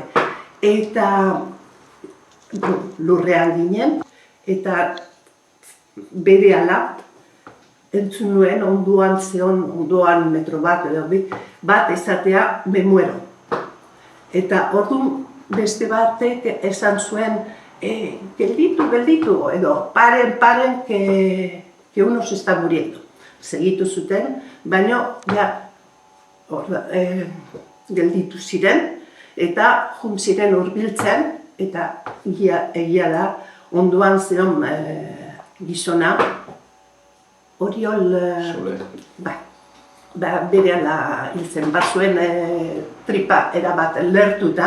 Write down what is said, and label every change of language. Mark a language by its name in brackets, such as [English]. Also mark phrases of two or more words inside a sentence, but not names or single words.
[Basque] Eta lurrean ginen, eta berehala entzun nuen ondoan metro bat esatea [Spanish] me muero. [Basque] Eta orduan beste batek esan zuen gelditu, edo paren, [Spanish] que uno se está muriendo. [Basque] Segitu zuten, baina gelditu ziren, eta jun ziren hurbiltzen, eta egia da, ondoan zeon gizona, Oriol, berehala hiltzen, bazuen tripa erabat lertuta.